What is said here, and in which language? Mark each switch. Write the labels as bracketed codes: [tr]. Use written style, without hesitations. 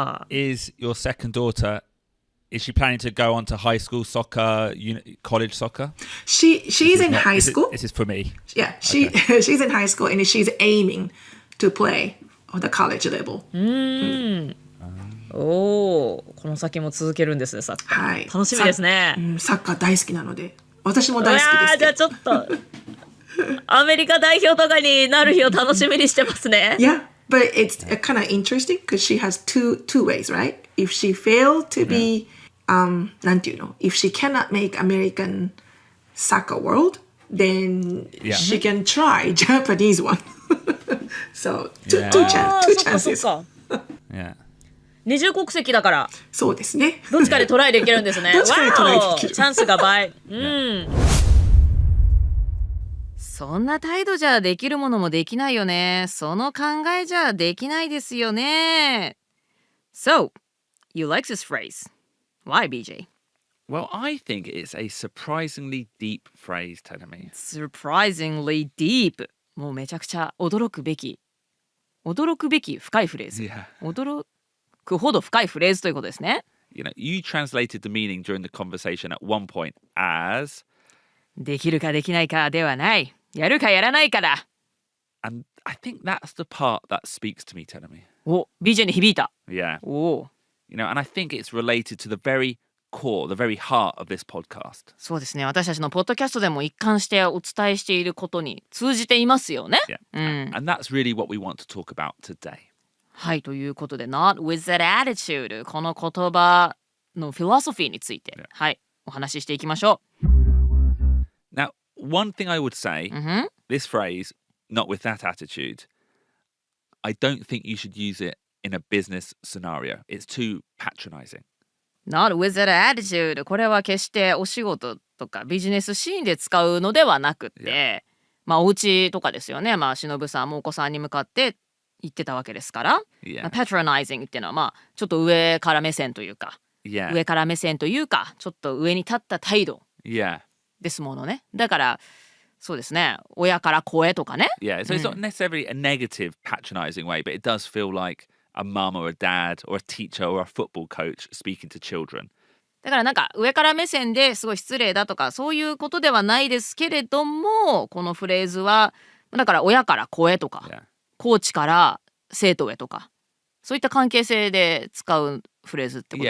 [en] Is your second daughter, is she planning to go on to high school soccer, college soccer? She's in high school. This is for me. Yeah, she's in high school and she's aiming to play on the college level. [ja] この先も続けるんですね、サッカー。はい、楽しみですね。サッカー大好きなので、私も大好きです。じゃあちょっとアメリカ代表とかになる日を楽しみにしてますね。 [en] Yeah, but it's kind of interesting because she has two ways, right? If she failed to be, [ja] なんていうの? [en] If she cannot make American soccer world, then she can try Japanese one. So two chances. Yeah. [ja] 二重国籍だからそうですね。どっちかでトライできるんですね。どっちかでトライできる。チャンスが倍。そんな態度じゃできるものもできないよね。その考えじゃできないですよね。 [en] So, you like this phrase. Why, BJ? Well, I think it's a surprisingly deep phrase, Tadami. Surprisingly deep. [ja] もうめちゃくちゃ驚くべき深いフレーズ。 [en] Yeah. [ja] 驚くほど深いフレーズということですね。 [en] You know, you translated the meaning during the conversation at one point as [ja] できるかできないかではない。やるかやらないかだ。 [en] and I think that's the part that speaks to me, Tadami. [ja] お、BJ に響いた。 [en] Yeah. [ja] お。 [en] You know, and I think it's related to the very core, the very heart of this podcast. [ja] そうですね。私たちのポッドキャストでも一貫してお伝えしていることに通じていますよね。 [en] Yeah. And that's really what we want to talk about today. [ja] はい、ということで [en] Not with that attitude [ja] この言葉のフィロソフィーについて、はい、お話ししていきましょう。 [en] Now, one thing I would say, this phrase, not with that attitude, I don't think you should use it in a business scenario. It's too patronizing. Not with that attitude [ja] これは決してお仕事とかビジネスシーンで使うのではなくて、まあお家とかですよね。まあ忍さんもお子さんに向かって言ってたわけですから、 [en] Yeah. [ja] patronizing っていうのはまあちょっと上から目線というか、 [en] Yeah. [ja] 上から目線というかちょっと上に立った態度 [en] Yeah. [ja] ですものね。だからそうですね、親から子へとかね。 [en] Yeah. So it's not necessarily a negative patronizing way, but it does feel like a mum or a dad or a teacher or a football coach speaking to children. [ja] だからなんか上から目線ですごい失礼だとかそういうことではないですけれども、このフレーズはだから親から子へとか、 [en] Yeah. [ja] コーチから生徒へとかそういった関係性で使うフレーズってことで